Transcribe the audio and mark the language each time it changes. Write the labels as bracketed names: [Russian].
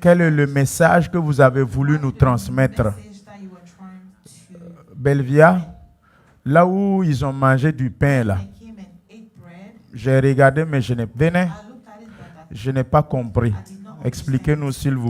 [French] Quel est le message que vous avez voulu nous [English] The [French] transmettre? [English] message that you were trying to- [French] Belvia, là où ils ont mangé du pain là, [English] They came and ate bread. [French] j'ai regardé, mais je n'ai venez, [English] I looked at it, but [French] je n'ai pas compris. [English] I did not understand. [French] Expliquez-nous s'il vous